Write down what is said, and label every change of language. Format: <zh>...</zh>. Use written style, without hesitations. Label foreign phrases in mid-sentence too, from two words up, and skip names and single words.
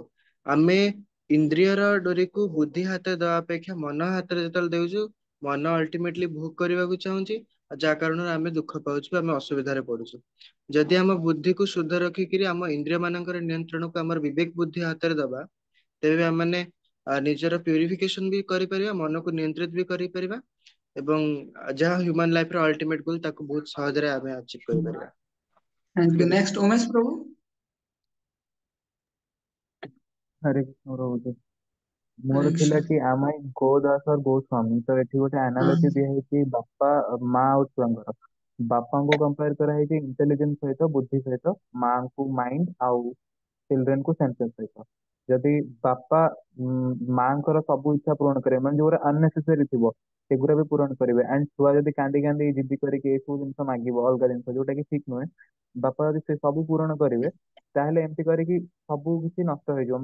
<or>ଆମେ ଇନ୍ଦ୍ରିୟର ଡୋରିକୁ ବୁଦ୍ଧି ହାତରେ ଦେବା ଅପେକ୍ଷା ମନ ହାତରେ ଯେତେବେଳେ ଦେଉଛୁ, ମନ ଅଲ୍ଟିମେଟଲି ଭୋଗ କରିବାକୁ ଚାହୁଁଛି ଆଉ ଯାହା କାରଣରୁ ଆମେ ଦୁଃଖ ପାଉଛୁ ଆମେ ଅସୁବିଧାରେ ପଡୁଛୁ। ଯଦି ଆମ ବୁଦ୍ଧିକୁ ଶୁଦ୍ଧ ରଖିକିରି ଆମ ଇନ୍ଦ୍ରିୟ ମାନଙ୍କର ନିୟନ୍ତ୍ରଣକୁ ଆମର ବିବେକ ବୁଦ୍ଧି ହାତରେ ଦବା, ତେବେ ଆମମାନେ ନିଜର ପ୍ୟୁରିଫିକେସନ ବି କରିପାରିବା, ମନକୁ ନିୟନ୍ତ୍ରିତ ବି କରିପାରିବା ଏବଂ ଯାହା</or> <en>human life-ର ultimate goal</en> <or>ତାକୁ ବହୁତ ସହଜରେ ଆମେ ଆଚିଭ କରିପାରିବା।</or> <en>Thank you. Next Umesh Prabhu.</en> <hi>हरे कृष्ण प्रभु। हरे</hi> <or>ମୋର ଥିଲା</or> <hi>कृष्ण।</hi> <or>କି ଆମ ଗୋଦାସ और ଗୋସ୍ୱାମୀ, ତ ଏଠି ଗୋଟେ</or> <hi>हाँ</hi> <or>ଆନାଲୋଜି ଦିଆହେଇଛି ବାପା ମା ଆଉ ଛୁଆଙ୍କର। ବାପାଙ୍କୁ କମ୍ପେୟାର କରାହେଇଛି ଇଣ୍ଟେଲିଜେନ୍ସ ସହିତ ବୁଦ୍ଧି ସହିତ, ମାଙ୍କୁ ମାଇଣ୍ଡ ଆଉ ଚିଲଡ୍ରେନକୁ ସେନ୍ସେସ୍ ସହିତ। ଯଦି ବାପା ମାଙ୍କର ସବୁ ଇଚ୍ଛା ପୂରଣ କରିବେ ମାନେ ଯୋଉଗୁରା ଅନନେସେସାରୀ ଥିବ ସେଗୁରା ବି ପୂରଣ କରିବେ, ଆଣ୍ଡ ଛୁଆ ଯଦି କାନ୍ଦି କାନ୍ଦି ଜିଦି କରିକି ଏସବୁ ଜିନିଷ ମାଗିବ ଅଲଗା ଜିନିଷ ଯୋଉଟା କି ଠିକ ନୁହେଁ, ବାପା ଯଦି ସେ ସବୁ ପୂରଣ କରିବେ ତାହେଲେ ଏମିତି କରିକି ସବୁ କିଛି ନଷ୍ଟ ହେଇଯିବ।</or>